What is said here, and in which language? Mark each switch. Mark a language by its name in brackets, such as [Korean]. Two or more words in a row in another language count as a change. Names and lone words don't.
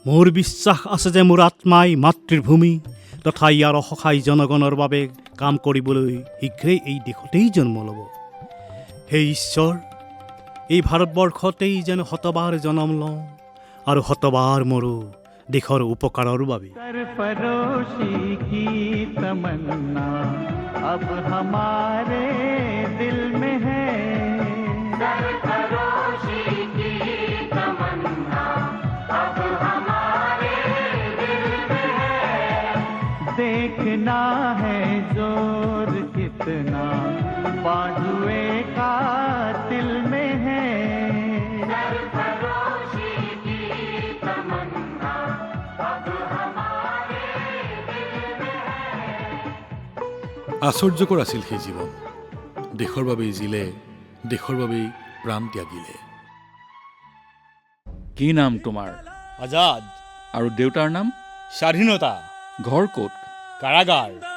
[Assamese] মোৰ বিশ্বাস আছে যে মোৰ আত্মাই মাতৃভূমি তথা ইয়াৰ অসহায় জনগণৰ বাবে কাম কৰিবলৈ শীঘ্ৰেই এই দেশতেই জন্ম ল'ব। হে ঈশ্বৰ, এই ভাৰতবৰ্ষতেই যেন শতবাৰ জনম লওঁ আৰু শতবাৰ মৰো দেশৰ উপকাৰৰ বাবে। [Hindi] सरफरोशी की तमन्ना अब हमारे दिल में है। सरफरोशी की तमन्ना अब हमारे दिल में है। देखना है जोर कितना बाजुए का दिल में है। सरफरोशी की तमन्ना अब हमारे दिल में है। [Assamese] আশ্চৰ্যকৰ আছিল সেই জীৱন। দেশৰ বাবেই জিলে, দেশৰ বাবেই প্ৰাণ ত্যাগিলে। কি নাম তোমাৰ? আজাদ। আৰু দেউতাৰ নাম? স্বাধীনতা। ঘৰ ক'ত? কাৰাগাৰ।